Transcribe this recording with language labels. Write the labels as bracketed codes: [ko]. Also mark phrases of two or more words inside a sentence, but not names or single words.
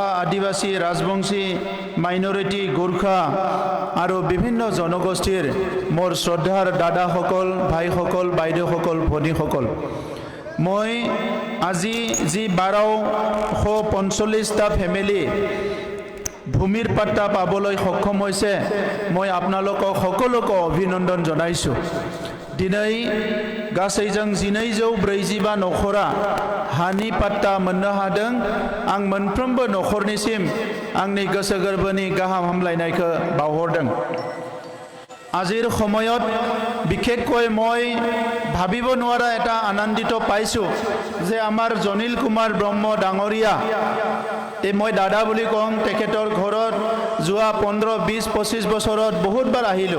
[as] আদিবাসী, ৰাজবংশী, মাইনৰিটি, গোৰ্খা আৰু বিভিন্ন জনগোষ্ঠীৰ মোৰ শ্ৰদ্ধাৰ দাদাসকল, ভাইসকল, বাইদেউসকল, ভনীসকল, মই আজি যি 1245টা ফেমিলি ভূমিৰ পাট্টা পাবলৈ সক্ষম হৈছে, মই আপোনালোকক সকলোকে অভিনন্দন জনাইছোঁ। [brx] दिनै गासैजों 1245 नखरा हानि पाट्टा मोननो हादों। आं मोनफ्रोमबो नखरनिसिम आंनि गोसो गोरबोनि गाहाम हामलायनायखौ बावहरदों। [as] আজিৰ সময়ত বিশেষকৈ মই ভাবিব নোৱাৰা এটা আনন্দিত পাইছোঁ যে আমাৰ জনিল কুমাৰ ব্ৰহ্ম ডাঙৰীয়া, মই দাদা বুলি কওঁ, তেখেতৰ ঘৰত যোৱা 15, 20, 25 বছৰত বহুতবাৰ আহিলোঁ।